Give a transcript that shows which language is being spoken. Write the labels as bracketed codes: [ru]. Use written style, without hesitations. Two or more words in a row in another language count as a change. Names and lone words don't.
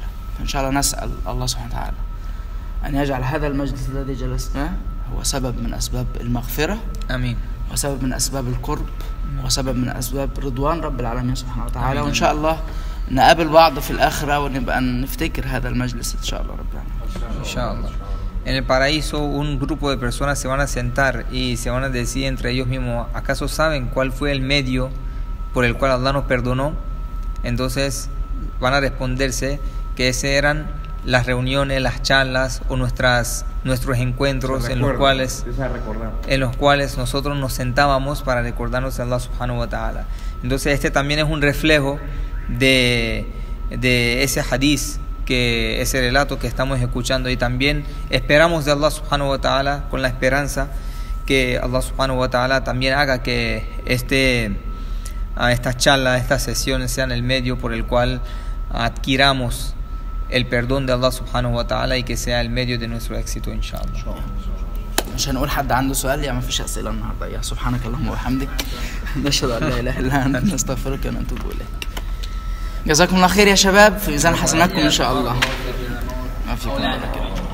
[ar] فإن شاء الله نسأل الله سبحانه وتعالى أن يجعل هذا المجلس الذي جلسناه هو سبب من أسباب المغفرة، آمين، وسبب من أسباب القرب، وسبب من أسباب رضوان رب العالمين سبحانه وتعالى. وإن شاء الله نقابل بعض في الآخرة ونبقى نفتكر هذا المجلس إن شاء الله رب العالمين. إن شاء الله. [es] En el paraíso un grupo de personas se van a sentar y se van a decir entre ellos mismos, ¿acaso saben cuál fue el medio por el cual Allah nos perdonó? Entonces van a responderse que esas eran las reuniones, las charlas o nuestros encuentros en los cuales nosotros nos sentábamos para recordarnos de Allah [ar] سبحانه وتعالى. [es] Entonces este también es un reflejo de ese hadith, que ese relato que estamos escuchando, y también esperamos de Allah [ar] سبحانه وتعالى, [es] con la esperanza que Allah [ar] سبحانه وتعالى [es] también haga que estas charlas, estas sesiones sean el medio por el cual adquiramos el perdón de Allah [ar] سبحانه وتعالى [es] y que sea el medio de nuestro éxito, inshallah. [ar] مش هنقول حد عنده سؤال يعني ما فيش اسئله النهارده يا سبحانك اللهم وبحمدك نشهد ان لا اله الا انت نستغفرك ونتوب اليك. جزاكم الله خير يا شباب، في ميزان حسناتكم ان شاء الله. ما فيكم بركه.